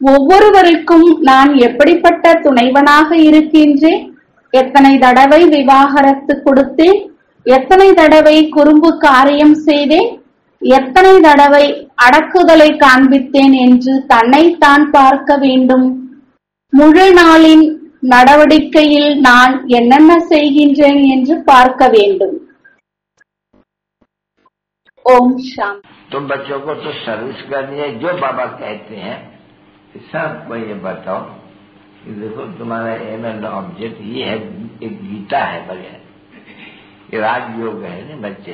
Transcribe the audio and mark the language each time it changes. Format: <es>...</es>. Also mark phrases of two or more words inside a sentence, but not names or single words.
<ta>ஒவ்வொருவருக்கும் நான் எப்படிப்பட்ட துணைவனாக இருக்கின்றேன், எத்தனை தடவை விவாகரத்து கொடுத்தேன், எத்தனை தடவை குறும்பு காரியம் செய்தேன், எத்தனை தடவை அடக்குதலை காண்பித்தேன் என்று தன்னைத்தான் பார்க்க வேண்டும். முழு நாளின் நடவடிக்கையில் நான் என்னென்ன செய்கின்றேன் என்று பார்க்க வேண்டும்.</ta> <hi>ओम शांति। तो बच्चों को तो सर्विस करनी है, जो बाबा कहते हैं सबको ये बताओ कि देखो तुम्हारा</hi> <en>aim and object</en> <hi>ये है, एक गीता है बढ़िया, ये राजयोग है ना बच्चे।</hi>